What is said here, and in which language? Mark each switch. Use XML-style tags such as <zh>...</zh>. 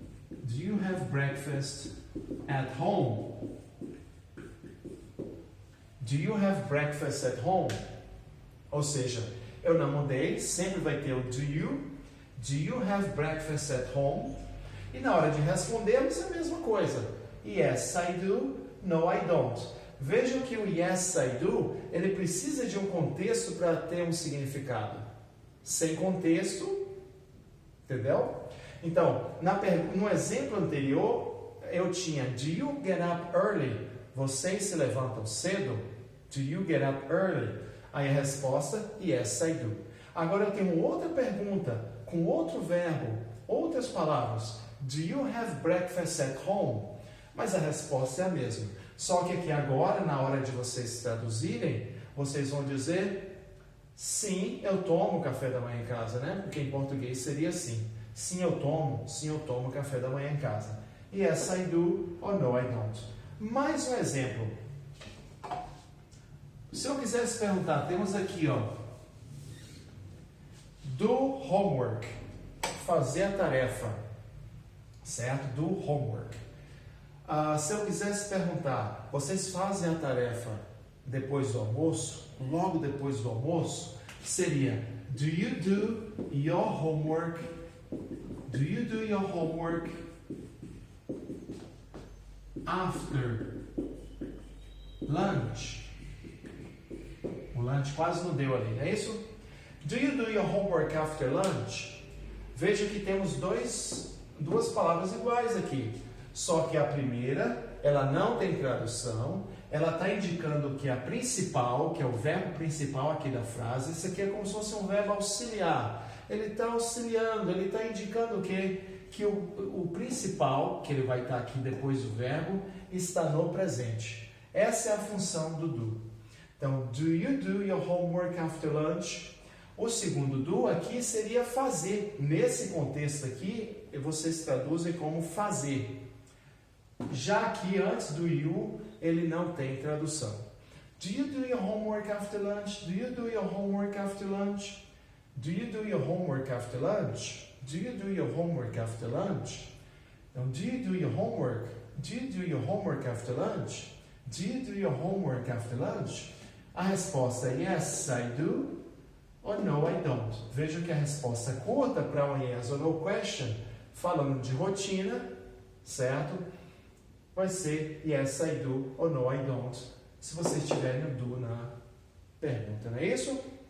<en>Do you have breakfast at home? Do you have breakfast at home?</en> <pt>Ou seja, eu não mudei, sempre vai ter o do you.</pt> <en>Do you have breakfast at home?</en> <pt>E na hora de respondermos é a mesma coisa.</pt> <en>Yes, I do. No, I don't.</en> <pt>Vejam que o</pt> <en>yes, I do,</en> <pt>ele precisa de um contexto para ter um significado. Sem contexto, entendeu? Então, no exemplo anterior, eu tinha</pt> <en>do you get up early?</en> <pt>Vocês se levantam cedo?</pt> <en>Do you get up early?</en> <pt>Aí a resposta,</pt> <en>yes, I do.</en> <pt>Agora eu tenho outra pergunta, com outro verbo, outras palavras.</pt> <en>Do you have breakfast at home?</en> <pt>Mas a resposta é a mesma. Só que aqui agora, na hora de vocês traduzirem, vocês vão dizer sim, eu tomo café da manhã em casa, né? Porque em português seria assim. Sim, eu tomo café da manhã em casa.</pt> <en>Yes, I do, or no, I don't.</en> <pt>Mais um exemplo. Se eu quisesse perguntar, temos aqui, ó, do homework, fazer a tarefa, certo? Do homework. Se eu quisesse perguntar, vocês fazem a tarefa depois do almoço? Logo depois do almoço?</pt> <en>Seria, do you do your homework? Do you do your homework after lunch?</en> <pt>O lunch quase não deu ali, não é isso?</pt> <en>Do you do your homework after lunch?</en> <pt>Veja que temos duas palavras iguais aqui. Só que a primeira, ela não tem tradução, ela está indicando que a principal, que é o verbo principal aqui da frase, isso aqui é como se fosse um verbo auxiliar. Ele está auxiliando, ele está indicando que o principal, que ele vai estar aqui depois do verbo, está no presente. Essa é a função do do.</pt> <en>Então, do you do your homework after lunch?</en> <pt>O segundo do aqui seria fazer. Nesse contexto aqui, vocês traduzem como fazer. Já aqui, antes</pt> <en>do you,</en> <pt>ele não tem tradução.</pt> <en>Do you do your homework after lunch? Do you do your homework after lunch? Do you do your homework after lunch? Do you do your homework after lunch? Então, do you do your homework? Do you do your homework after lunch? Do you do your homework after lunch?</en> <pt>A resposta é</pt> <en>yes, I do,</en> <pt>ou</pt> <en>no, I don't.</en> <pt>Veja que a resposta curta para um yes or no question, falando de rotina, certo? Vai ser</pt> <en>yes, I do,</en> <pt>ou</pt> <en>no, I don't,</en> <pt>se vocês tiverem o do na pergunta, não é isso?</pt>